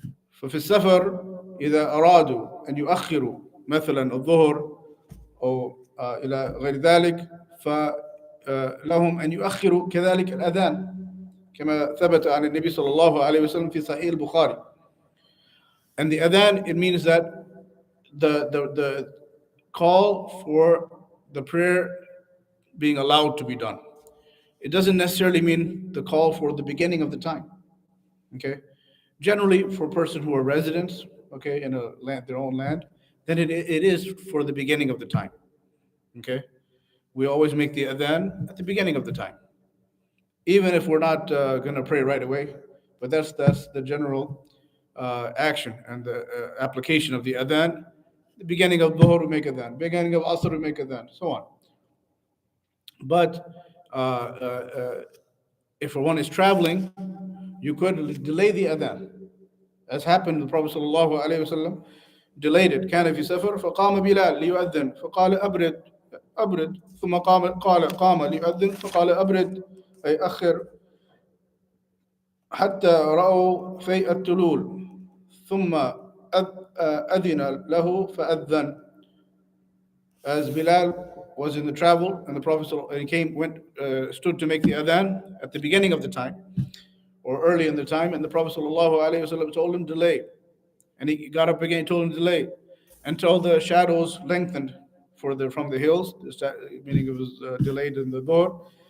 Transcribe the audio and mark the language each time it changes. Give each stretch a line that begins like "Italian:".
Arabic: ففي السفر إذا أرادوا أن يؤخروا مثلا الظهر أو إلى غير ذلك، فلهم أن يؤخروا كذلك الأذان كما ثبت عن النبي صلى الله عليه وسلم في صحيح البخاري.
English: And the adhan, it means that the call for the prayer being allowed to be done. It doesn't necessarily mean the call for the beginning of the time. Okay, generally for a person who are residents, okay, in a land, their own land, then it is for the beginning of the time. Okay, we always make the adhan at the beginning of the time, even if we're not going to pray right away. But that's the general action and the application of the adhan. The beginning of dhuhr we make adhan, beginning of asr we make adhan, so on. But uh, uh, uh, if one is traveling, you could delay the adhan, as happened. The Prophet sallallahu alaihi wasallam delayed it.
Arabic: كان في سفر فقام بلال ليؤذن فقال أبرد أبرد ثم قام ليؤذن فقال أبرد أي أخر حتى رأوا في التلول ثم أذن له فأذن.
English: As Bilal was in the travel and the Prophet stood to make the adhan at the beginning of the time or early in the time, and the Prophet ﷺ told him delay, and he got up again, told him delay until the shadows lengthened from the hills, meaning it was delayed in the door.